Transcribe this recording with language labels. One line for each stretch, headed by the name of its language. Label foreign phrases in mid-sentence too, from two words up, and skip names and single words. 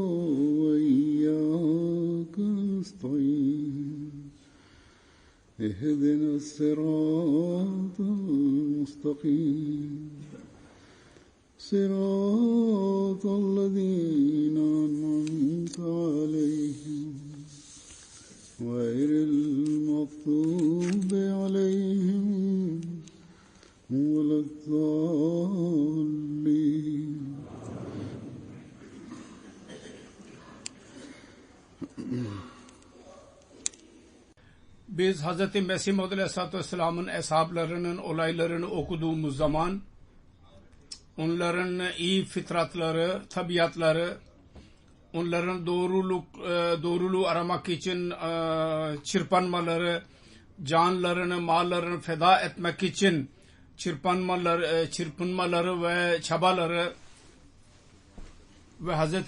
Arabic: وإياك نستعين اهدنا الصراط المستقيم صراط الذين أنعمت عليهم غير المغضوب عليهم ولا الضالين.
Turkish: Biz Hz. Mesih Maud Aleyhisselatü Vesselam'ın eshablarının olaylarını okuduğumuz zaman onların iyi fitratları, tabiatları, onların doğruluğu aramak için çırpınmaları, canlarını, mallarını feda etmek için çırpınmaları ve çabaları ve Hz.